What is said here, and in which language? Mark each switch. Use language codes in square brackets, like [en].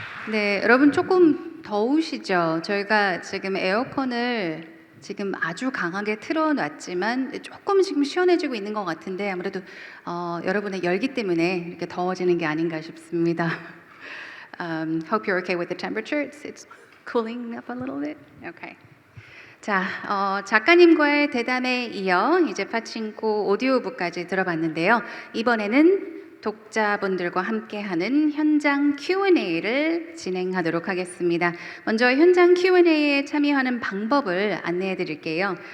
[ko] 네, 여러분 조금 더우시죠? 저희가 지금 에어컨을 지금 아주 강하게 틀어놨지만 조금 지금 시원해지고 있는 것 같은데 아무래도 여러분의 열기 때문에 이렇게 더워지는 게 아닌가 싶습니다. [en] Hope you're okay with the temperature. It's cooling up a little bit. Okay. [ko] 자, 작가님과의 대담에 이어 이제 파친코 오디오북까지 들어봤는데요. 이번에는 독자분들과 함께하는 현장 Q&A를 진행하도록 하겠습니다. 먼저 현장 Q&A에 참여하는 방법을 안내해 드릴게요.